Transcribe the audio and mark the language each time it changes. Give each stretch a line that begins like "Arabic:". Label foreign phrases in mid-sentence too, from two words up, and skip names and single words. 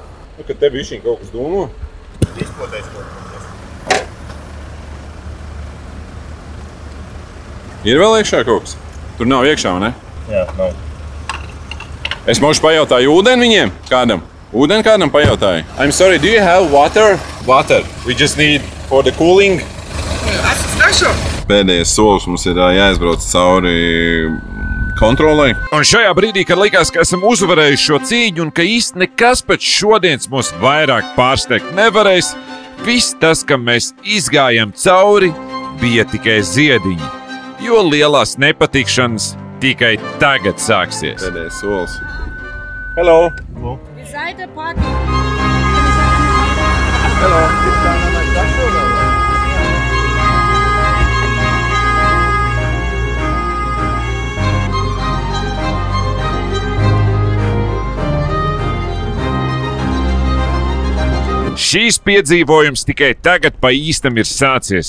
Latvian: Nu, kad te bišķiņ kaut kas dūmo. Izpotēs kaut kas. Ir vēl iekšā kaut kas? Tur nav iekšā, vai ne? Jā, nav. Es mošu pajautāju ūdeni viņiem kādam. Ūdeni kādam pajautāju.
English: I'm sorry, do you have water? Water. We just need for the cooling.
Latvian: Pēdējais solis mums ir jāizbrauc cauri kontrolai. Un šajā brīdī, kad likās, ka esam uzvarējuši šo cīņu un ka īsti nekas pēc šodienas mūs vairāk pārsteigt nevarēs, viss tas, kam mēs izgājām cauri, bija tikai ziediņi. Jo lielās nepatikšanas tikai tagad sāksies. Pēdējais solis.
English: Hello!
German: Seite parken.
English: Hello!
Latvian: Šīs piedzīvojums tikai tagad pa īstam ir sācies.